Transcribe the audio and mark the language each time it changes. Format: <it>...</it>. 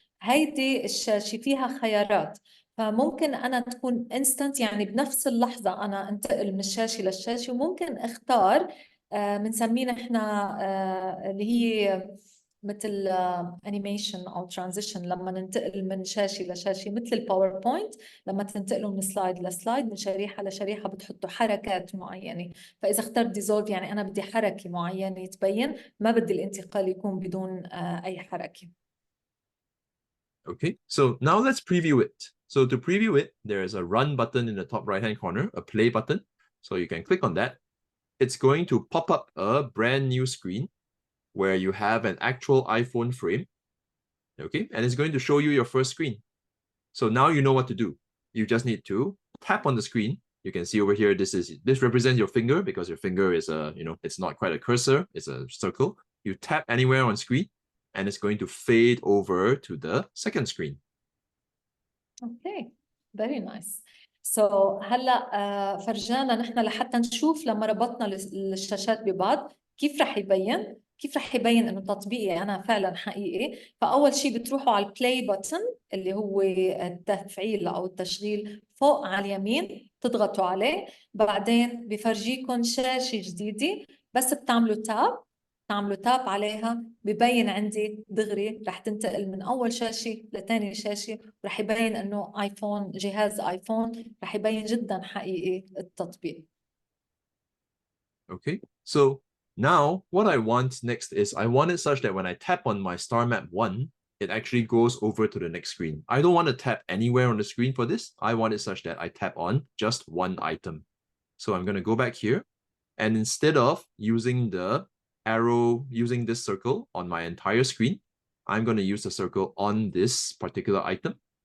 <ar>هيدي الشاشة فيها خيارات، فممكن أنا تكون instant، يعني بنفس اللحظة أنا انتقل من الشاشة للشاشة، وممكن اختار بنسميه نحن اللي هي مثل انيميشن او ترانزيشن، لما ننتقل من شاشه لشاشه، مثل الباوربوينت لما تنتقلوا من سلايد لسلايد، من شريحه لشريحه بتحطوا حركات معينه. فاذا اخترت ديزولف يعني انا بدي حركه معينه تبين، ما بدي الانتقال يكون بدون اي حركه.</ar> <en>Okay, so now let's preview it. So to preview it, there is a run button in the top right-hand corner, a play button. So you can click on that. It's going to pop up a brand new screen where you have an actual iPhone frame. Okay, and it's going to show you your first screen. So now you know what to do. You just need to tap on the screen. You can see over here, this represents your finger, because your finger is it's not quite a cursor, it's a circle. You tap anywhere on screen and it's going to fade over to the second screen. Okay, very nice.</en> <ar>هلا فرجانا نحن لحتى نشوف لما ربطنا الشاشات ببعض كيف رح يبين، كيف رح يبين انه تطبيقي انا فعلا حقيقي. فاول شيء بتروحوا على البلاي بutton اللي هو التفعيل او التشغيل فوق على اليمين، تضغطوا عليه. بعدين بفرجيكم شاشة جديدة، بس بتعملوا تاب عليها، ببين عندي دغري رح تنتقل من أول شاشة لتاني شاشة، ورح يبين إنه آيفون، جهاز آيفون، رح يبين جدا حقيقي التطبيق.</ar> <en>Okay, so now what I want next is I want it such that when I tap on my star map 1, it actually goes over to the next screen. I don't want to tap anywhere on the screen for this. I want it such that I tap on just one item. So I'm going to go back here, and instead of using the arrow, using this circle on my entire screen, I'm going to use the circle on this particular item.</en>